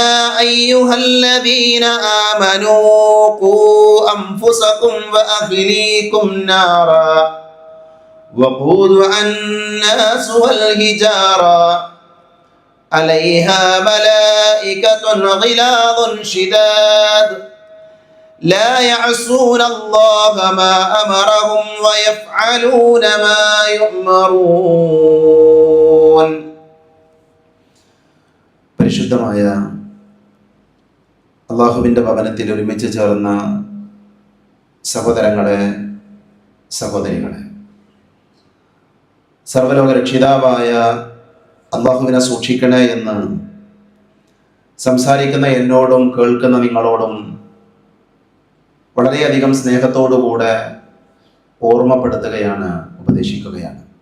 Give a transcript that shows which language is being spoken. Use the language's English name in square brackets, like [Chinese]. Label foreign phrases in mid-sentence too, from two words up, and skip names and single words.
[Arabic] أيها الذين آمنوا قوا أنفسكم وأهليكم نارا وقودها الناس والحجارة عليها ملائكة غلاظ شداد لا يعصون الله ما أمرهم ويفعلون ما يؤمرون. [Malayalam] പരിശുദ്ധമായ അല്ലാഹുവിൻ്റെ ഭവനത്തിൽ ഒരുമിച്ച് ചേർന്ന സഹോദരങ്ങളെ, സഹോദരികളെ, സർവ്വലോക രക്ഷിതാവായ അല്ലാഹുവിനെ സൂക്ഷിക്കണേ എന്ന് സംസാരിക്കുന്ന എന്നോടും കേൾക്കുന്ന നിങ്ങളോടും വളരെയധികം സ്നേഹത്തോടുകൂടെ ഓർമ്മപ്പെടുത്തുകയാണ്, ഉപദേശിക്കുകയാണ്.